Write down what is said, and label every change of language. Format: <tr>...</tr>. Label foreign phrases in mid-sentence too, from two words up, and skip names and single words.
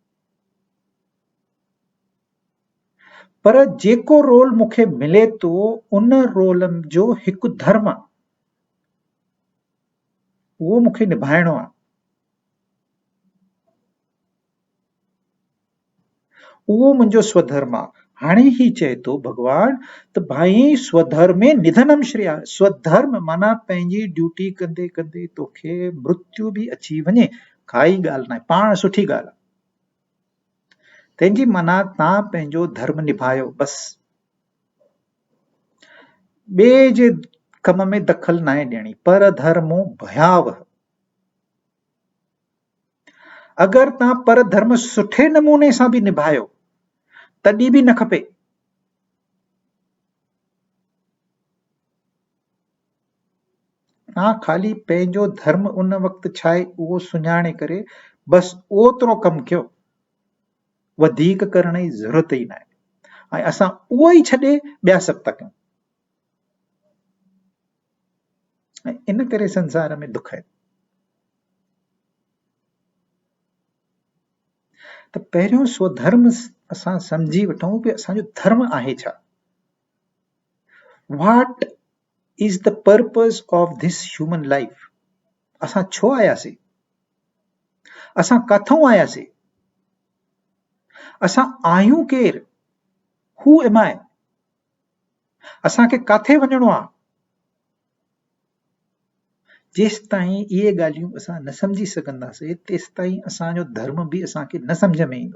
<sd>पर जेको रोल मूंखे मिले थो, उन रोल जो हिकु धर्म आहे, उहो मूंखे निभाइणो आहे। उहो मुंहिंजो स्वधर्म आहे। हाणे ही चए थो भगवान त भाई</sd> <sa>स्वधर्मे निधनम श्रेया।</sa> <sd>स्वधर्म माना पंहिंजी ड्यूटी कंदे कंदे तोखे मृत्यु बि अची वञे, काई ॻाल्हि न आहे, पाण सुठी ॻाल्हि आहे। तंहिंजी माना तव्हां पंहिंजो धर्म निभायो बस, ॿिए जे कम में दख़ल न आहे ॾियणी।</sd> <sa>पर धर्मो भयावह।</sa> <sd>अगरि तव्हां पर धर्म सुठे नमूने सां बि निभायो तॾहिं बि न खपे। तव्हां ख़ाली पंहिंजो धर्म उन वक़्तु छा आहे उहो सुञाणे करे बस ओतिरो कमु कयो, वधीक करण जी ज़रूरत ई न आहे। ऐं असां उहो ई छॾे ॿिया सभु था कयूं। ऐं इन करे संसार में दुख आहे। त पहिरियों स्वधर्म असां सम्झी वठूं कि असांजो धर्म आहे छा।</sd> <en>What is the purpose of this human life.</en> <sd>असां छो आयासीं, असां काथों आयासीं, असां आहियूं केर,</sd> <en>Who am I,</en> <sd>असांखे काथे वञिणो आहे। जेसिताईं इहे ॻाल्हियूं असां न सम्झी सघंदासीं तेसिताईं असांजो धर्म बि असांखे न सम्झ में ईंदो।</sd>